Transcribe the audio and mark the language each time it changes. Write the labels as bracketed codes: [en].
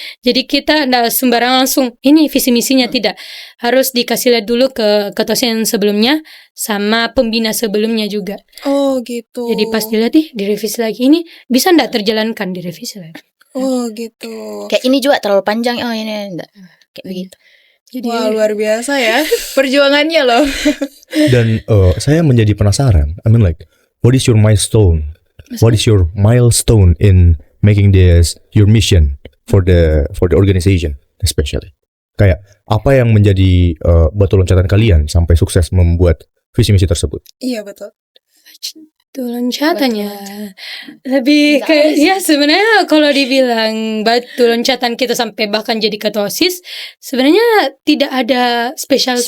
[id] Jadi kita nggak sembarangan langsung ini visi misinya, tidak. Harus dikasih lihat dulu ke ketua OSIS yang sebelumnya sama pembina sebelumnya juga. Oh, gitu. Jadi pas dilihat direvisi lagi, ini bisa nggak terjalankan, direvisi lagi. Oh, gitu. Kayak ini juga terlalu panjang. Oh, ini enggak. Kayak begitu. Jadi Wah, luar biasa ya perjuangannya loh. Dan saya menjadi penasaran. [en] I mean like, what is your milestone? What is your milestone in making this your mission for the organization especially? [id] Kayak apa yang menjadi batu loncatan kalian sampai sukses membuat visi misi tersebut? Iya, betul. itu loncatannya lebih ke ya sebenarnya kalau dibilang batu loncatan kita sampai bahkan jadi ketua OSIS sebenarnya tidak ada spesial